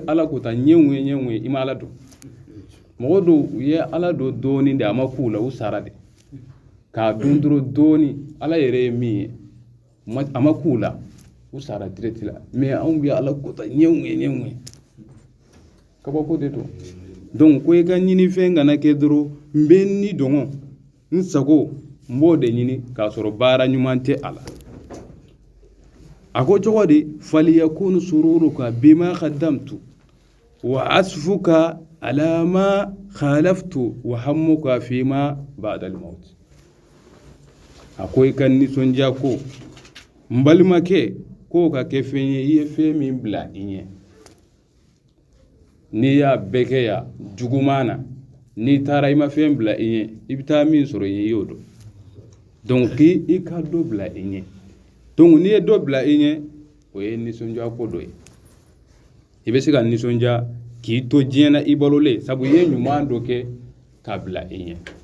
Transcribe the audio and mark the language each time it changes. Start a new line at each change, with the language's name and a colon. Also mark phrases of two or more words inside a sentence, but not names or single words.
Bambara: ala kota ɲɛnw ye i ma ala dɔn mɔgɔ dɔw u ye ala dɔn dɔɔni de a ma k'u la u sara de k'a dun dɔrɔn dɔɔni ala yɛrɛ ye min ye a ma k'u la u sara direct la mais anw bɛ ala kota ɲɛnw ye kabako de don donc ko i ka ɲinifɛn kana kɛ dɔrɔn n bɛ ni dɔngɔ n sago n b'o de ɲini k'a sɔrɔ baara ɲuman tɛ a la a ko cogo di
Arabic: فليكن سرورك بما قدمت و أسفك على ما خلفت و همك فيما بعد الموت
Bambara: a ko i ka nisɔndiya ko n balimakɛ k'o ka kɛ fɛn ye i ye fɛn min bila i ɲɛ n'i y'a bɛɛ kɛ ya juguman na n'i taara i ma fɛn bila i ɲɛ i bɛ taa min sɔrɔ i ɲɛ i y'o dɔn donc i ka dɔ bila i ɲɛ donc n'i ye dɔ bila i ɲɛ o ye nisɔndiya ko dɔ ye i bɛ se ka nisɔndiya k'i to diɲɛ na i balolen sabu i ye ɲuman dɔ kɛ k'a bila i ɲɛ